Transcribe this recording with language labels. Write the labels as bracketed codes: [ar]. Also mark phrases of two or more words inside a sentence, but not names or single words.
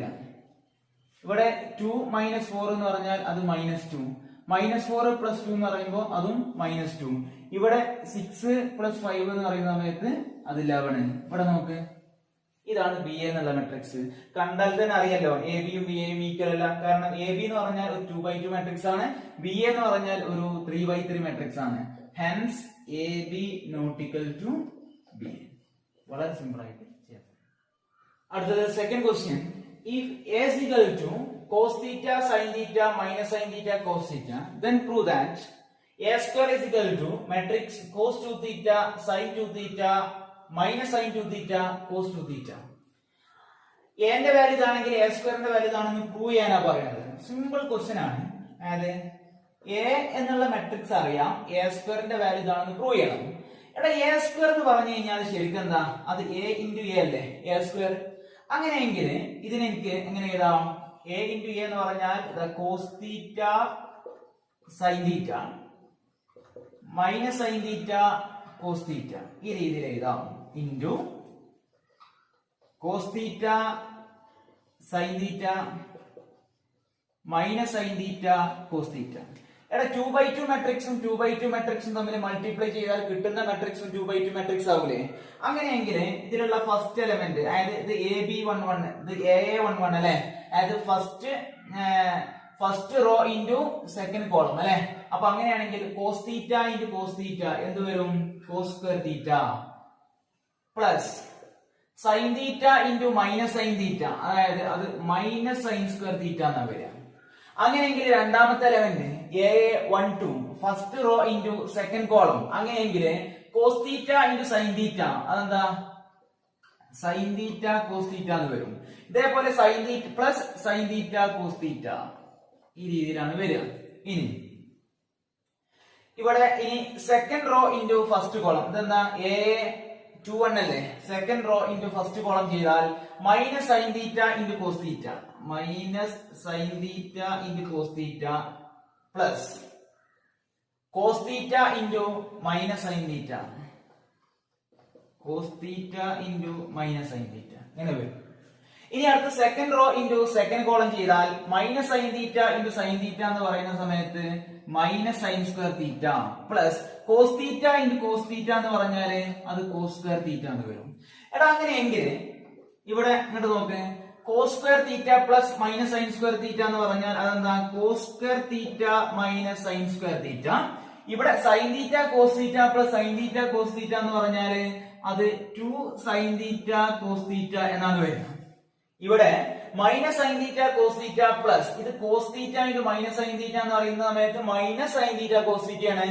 [ml] ഇവിടെ 2 - 4 എന്ന് പറഞ്ഞാൽ അത് -2, -4 + 2 എന്ന് പറയുമ്പോൾ അതും -2. ഇവിടെ 6 + 5 എന്ന് പറയുന്ന സമയത്ത് അത് 11. ഇവിടെ നോക്ക്, ഇതാണ് ബി എ എന്നുള്ള മെട്രിക്സ്. കണ്ടാൽ തന്നെ അറിയാലോ എ ബിയും ബി എയും ഈക്വൽ അല്ല. കാരണം എ ബി എന്ന് പറഞ്ഞാൽ ഒരു 2x2 മെട്രിക്സ് ആണ്, ബി എ എന്ന് പറഞ്ഞാൽ ഒരു 3x3 മെട്രിക്സ് ആണ്. [en] hence A B not equal to B A. [ml] വളരെ സിമ്പിൾ ആയിട്ട് ചെയ്യാം. അടുത്തത് [en] second question. if A is equal to cos theta sin theta minus sin theta cos theta, then prove that a square is equal to matrix cos 2 theta sin 2 theta minus sin 2 theta cos 2 theta. [ml] a ന്റെ വാല്യൂ ഇതാണെങ്കിൽ a സ്ക്വയറിന്റെ വാല്യൂ ഇതാണെന്ന് പ്രൂവ് ചെയ്യാനാ പറയുന്നത്. [en] simple question [ml] ആണ്. അതായത് a എന്നുള്ള മെട്രിക്സ് അറിയാം, a സ്ക്വയറിന്റെ വാല്യൂ ഇതാണെന്ന് പ്രൂവ് ചെയ്യണം. എടാ a സ്ക്വയർ എന്ന് പറഞ്ഞു കഴിഞ്ഞാൽ ശരിക്കും എന്താ, അത് a × a അല്ലേ, a സ്ക്വയർ. അങ്ങനെയെങ്കിൽ ഇതിനെ എനിക്ക് എങ്ങനെ എഴുതാം, [en] a × a [ml] എന്ന് പറഞ്ഞാൽ [en] cos theta sin theta minus sin theta cos theta, [ml] ഈ രീതിയിൽ എഴുതാം. [en] into cos theta sin theta minus sin theta cos theta. [ml] എടാ 2x2 മെട്രിക്സും 2x2 മെട്രിക്സും തമ്മിൽ മൾട്ടിപ്ലൈ ചെയ്താൽ കിട്ടുന്ന മെട്രിക്സും 2x2 മെട്രിക്സ് ആവൂലേ? അങ്ങനെയെങ്കിൽ ഇതിലുള്ള [en] first element, [ml] അതായത് ഇത് AB11, ഇത് AA11 അല്ലെ, അതായത് [en] first row into second column [ml] അല്ലെ. അപ്പൊ അങ്ങനെയാണെങ്കിൽ [en] cos theta × cos theta [ml] എന്ത് വരും, [en] cos square theta plus sin theta × minus sin theta, [ml] അതായത് അത് [en] minus sin square theta [ml] എന്നാ വരിക. അങ്ങനെയെങ്കിൽ രണ്ടാമത്തെ [en] element AA12 first row into second column, അങ്ങനെയെങ്കിൽ cos theta × sin theta അതെന്താ, sin theta cos theta [ml] എന്ന് വരും. [en] ഇതേപോലെ sin theta plus sin theta cos theta, [ml] ഈ രീതിയിലാണ് വരിക. ഇനി ഇവിടെ [en] second row into first column, ഇതെന്താ AA21 അല്ലേ, second row into first column ചെയ്താൽ minus sin theta × cos theta, minus sin theta × cos theta plus cos theta × minus sin theta, cos theta × minus sin theta [ml] എങ്ങനെ വരും. ഇനി അടുത്ത [en] second row into second column ചെയ്താൽ minus sin theta × sin theta [ml] എന്ന് പറയുന്ന സമയത്ത് [en] minus sin square theta plus cos theta × cos theta [ml] എന്ന് പറഞ്ഞാല് അത് [en] cos square theta [ml] എന്ന് വരും. എടാ അങ്ങനെയെങ്കിൽ ഇവിടെ ഇങ്ങോട്ട് നോക്ക്, [en] cos square theta plus minus sin square theta [ml] എന്ന് പറഞ്ഞാൽ അതെന്താ, [en] cos square theta minus sin square theta. ഇവിടെ sin theta cos theta plus sin theta cos theta [ml] എന്ന് പറഞ്ഞാല് അത് [en] 2 sin theta cos theta [ml] എന്നാണ് വരുന്നത്. [en] ഇവിടെ minus sin theta cos theta plus ഇത് cos theta × minus sin theta [ml] എന്ന് പറയുന്ന സമയത്ത് [en] minus sin theta cos theta ആണ്.